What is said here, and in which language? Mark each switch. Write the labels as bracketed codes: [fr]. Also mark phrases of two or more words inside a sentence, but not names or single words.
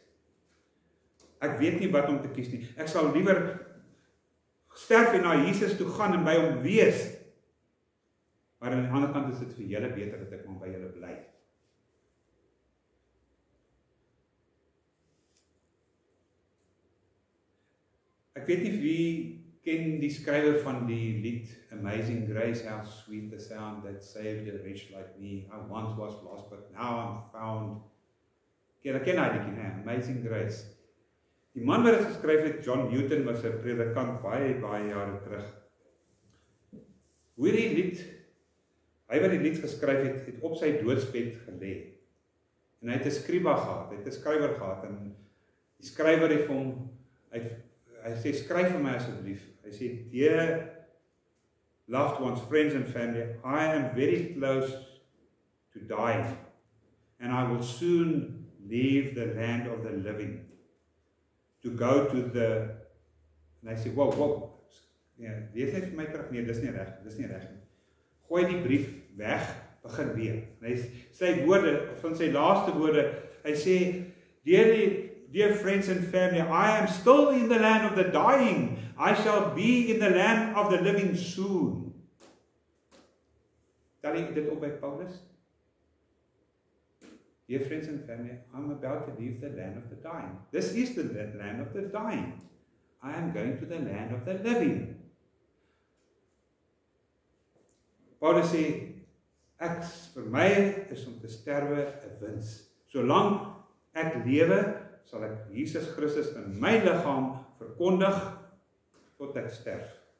[af] Ek weet nie wat om te kies nie. Ek sal liewer sterf en na Jesus toe gaan en by hom wees. Maar aan die ander kant is dit vir julle beter dat ek maar by julle bly. Ek weet nie wie ken die skrywer van die lied Amazing Grace, [en] how sweet the sound that saved a wretch like me. I once was lost, but now I'm found. [af] Ek ken hy liedjie, nee, Amazing Grace. Die man wat dit geskryf het, John Newton, was 'n predikant baie jare terug. Hoe die lied, hy wat die lied geskryf het, het op sy doodsbed gelê. En hy het 'n skrywer gehad, en die skrywer het vir hom, hy sê, skryf vir my asseblief. Hy sê, [en] dear loved ones, friends and family, I am very close to dying, and I will soon leave the land of the living, to go to the, [af] en hy sê, wow, ja, lees net vir my terug, nee, dis nie reg nie. Gooi die brief weg, begin weer. En hy sy woorde, van sy laaste woorde, hy sê, [en] dear friends and family, I am still in the land of the dying. I shall be in the land of the living soon. [af] Tel jy dit op by Paulus? [en] Dear friends and family, I'm about to leave the land of the dying. This is the land of the dying. I am going to the land of the living. [af] Paulus sê, vir my is om te sterwe 'n wins. Solank ek lewe, sal ek Jesus Christus in my liggaam verkondig tot ek sterf.